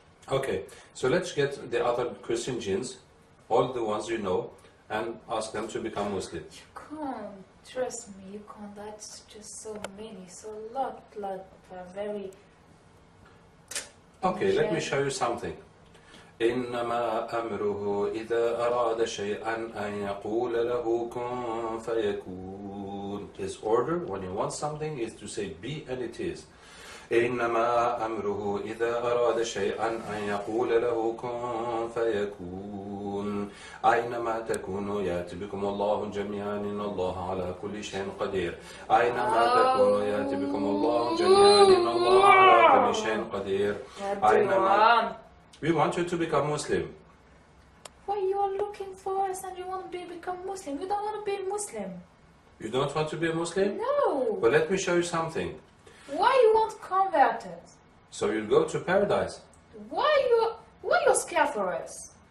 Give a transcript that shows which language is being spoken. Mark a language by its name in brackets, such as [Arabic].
[English] Okay, so let's get the other Christian jinns, all the ones you know, and ask them to become Muslim. You can't. Trust me, you can't. That's just so many, so lot, very... Okay, let me show you something. [Arabic] إنما أمره إذا أراد شيئا أن يقول له كن فيكون. [English] His order when he wants something is to say be and it is. [Arabic] إنما أمره إذا أراد شيئا أن يقول له كن فيكون. أينما تكونوا يأتي بكم الله جميعا إن الله على كل شيء قدير. أينما تكونوا يأتي بكم الله جميعا إن الله على كل شيء قدير. أينما. [English] We want you to become Muslim. Why you are looking for us and you want to become Muslim? You don't want to be Muslim. You don't want to be a Muslim? No. Well, let me show you something. Why you want converted? So you'll go to paradise. Why you scared for us?